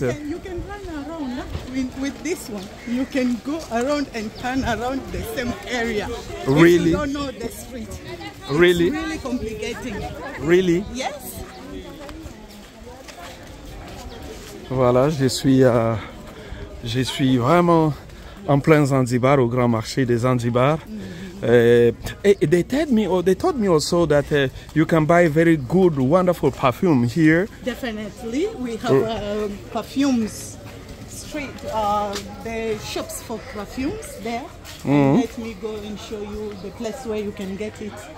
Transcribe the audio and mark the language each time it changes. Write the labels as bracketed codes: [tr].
[en] You can run around with this one. You can go around and turn around the same area. Really? If you don't know the street. Really? It's really complicating. Really? Yes. [fr] Voilà, je suis vraiment en plein Zanzibar, au grand marché des Zanzibar. [en] They told me also that you can buy very good, wonderful perfume here. Definitely, we have perfumes street, the shops for perfumes there. Let me go and show you the place where you can get it.